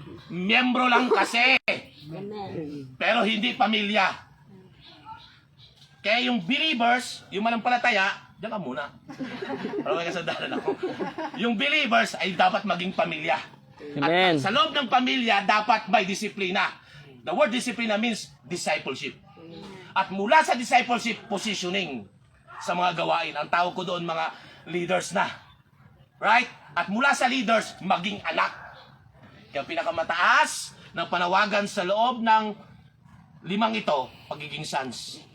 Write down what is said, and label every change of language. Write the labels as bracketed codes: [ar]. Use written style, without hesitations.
[tl] Miyembro lang kasi. Pero hindi pamilya. Kaya yung believers, yung manampalataya, diyan ka muna. Para may kasandalan ako. Yung believers ay dapat maging pamilya. Amen. At sa loob ng pamilya, dapat may disiplina. [en] The word disciplina means discipleship. [tl] At mula sa discipleship, positioning sa mga gawain. Ang tawag ko doon mga leaders na. Right? At mula sa leaders, maging anak. Kaya pinakamataas na panawagan sa loob ng 5 ito, pagiging sons.